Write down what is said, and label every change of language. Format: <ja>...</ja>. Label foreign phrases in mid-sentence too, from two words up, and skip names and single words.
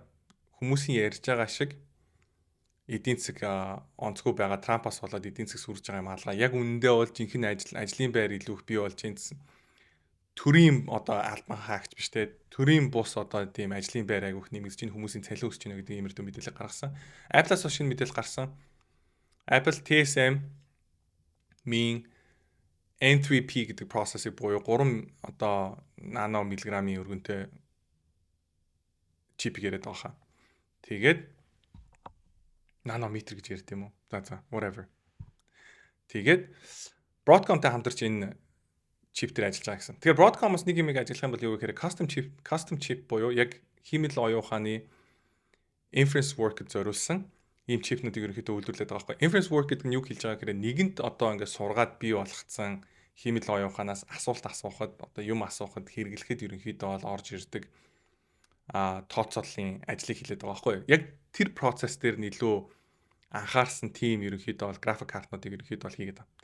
<mn>Хүмүүсийн ярьж байгаа шиг эдийн засаг онцгүй байгаа Трампаас болоод эдийн засаг сүрж байгаа юм алгаа. Яг үнэндээ бол жинхэнэ ажлын байр илүү их бий болж байна гэсэн. төрийн одоо албан хаагч биш те төрийн бус одоо тийм ажлын байр айгүйх нэмэгдэж чинь хүмүүсийн цалин өсөж байна гэдэг иймэрдүү мэдээлэл гаргасан. Apple-аас шинэ мэдээлэл гарсан. Apple TSM mean N3P гэдэг процессыг буюу 3 одоо нано миллиграммын өргөнтэй чипийг яриад байгаа хаа. Тэгээд нанометр гэж ярьд юм уу? За whatever. Тэгээд Broadcom-тай хамтарч энэ чип дээр ажиллаж байгаа гэсэн. Тэгэхээр Broadcom-оос нэг юм ажиллах юм бол юу гэхээр</mn> <en>custom chip</en> <mn>буюу яг хиймэл оюун ухааны</mn> <en>inference work-</en> <mn>д зориулсан ийм чипнүүдийг ерөнхийдөө үйлдвэрлэдэг байгаа байхгүй.</mn> <en>Inference work</en> <mn>гэдэг нь юу хэлж байгаа гэхээр нэгэнт одоо ингээд сургаад бий болгоцсон хиймэл оюун ухаанаас асуулт асуухад одоо юм асуухад хэрэглэхэд ерөнхийдөө бол орж ирдэг тооцооллын ажлыг хийлээд байгаа байхгүй. Яг тэр процесс дээр нэлээд анхаарсан тим ерөнхийдөө бол график картнуудыг ерөнхийдөө бол хийгээд байна.</mn>